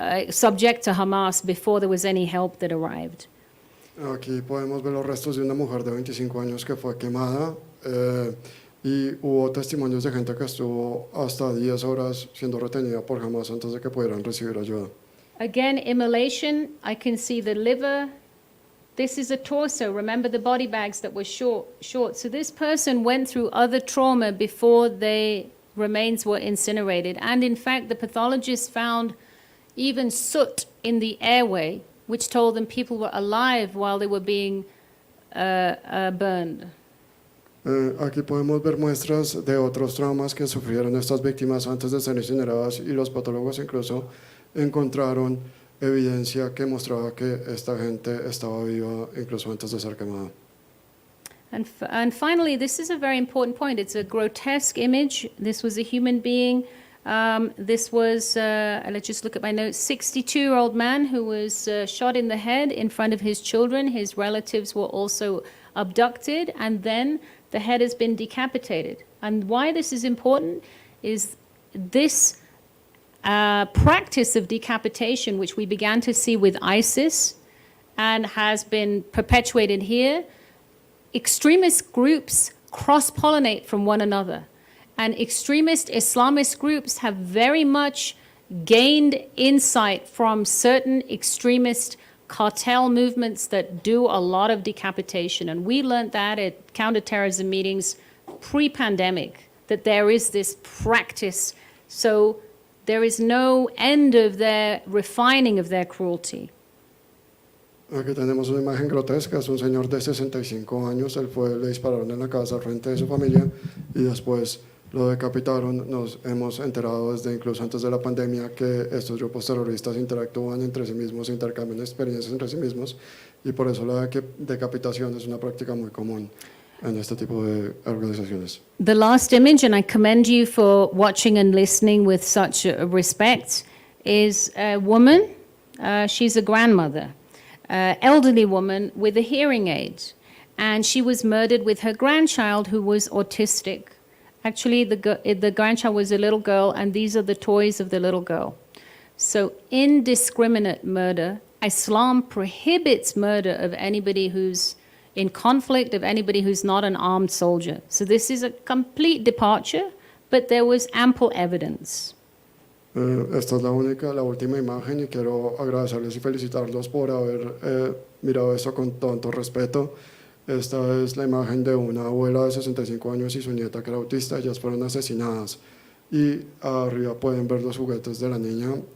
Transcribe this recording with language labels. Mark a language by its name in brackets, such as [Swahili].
[English] subject to Hamas before there was any help that arrived. [Spanish] Aquí podemos ver los restos de una mujer de 25 años que fue quemada y hubo testimonios de gente que estuvo hasta 10 horas siendo retenida por Hamas antes de que pudieran recibir ayuda. [English] Again, immolation, I can see the liver. This is a torso. Remember the body bags that were short. So this person went through other trauma before their remains were incinerated. And in fact, the pathologist found even soot in the airway, which told them people were alive while they were being burned. [Spanish] Aquí podemos ver muestras de otros traumas que sufrieron estas víctimas antes de ser incineradas y los patólogos incluso encontraron evidencia que mostraba que esta gente estaba viva incluso antes de ser quemada. [English] And finally, this is a very important point. It's a grotesque image. This was a human being. This was, let's just look at my notes, 62-year-old man who was shot in the head in front of his children. His relatives were also abducted, and then the head has been decapitated. And why this is important is this practice of decapitation, which we began to see with ISIS and has been perpetuated here. Extremist groups cross-pollinate from one another. And extremist Islamist groups have very much gained insight from certain extremist cartel movements that do a lot of decapitation. And we learned that at counterterrorism meetings pre-pandemic, that there is this practice. So there is no end of their refining of their cruelty. [Spanish] Aquí tenemos una imagen grotesca, es un señor de 65 años, le dispararon en la casa frente de su familia y después lo decapitaron. Nos hemos enterado desde incluso antes de la pandemia que estos grupos terroristas interactúan entre sí mismos, intercambian experiencias entre sí mismos y por eso la decapitación es una práctica muy común en este tipo de organizaciones. [English] The last image, and I commend you for watching and listening with such respect, is a woman. She's a grandmother. Elderly woman with a hearing aid, and she was murdered with her grandchild who was autistic. Actually, the grandchild was a little girl, and these are the toys of the little girl. So indiscriminate murder. Islam prohibits murder of anybody who's in conflict, of anybody who's not an armed soldier. So this is a complete departure, but there was ample evidence. [Spanish] Esta es la última imagen y quiero agradecerles y felicitarlos por haber mirado esto con tanto respeto. Esta es la imagen de una abuela de 65 años y su nieta que era autista. Ellas fueron asesinadas y arriba pueden ver los juguetes de la niña.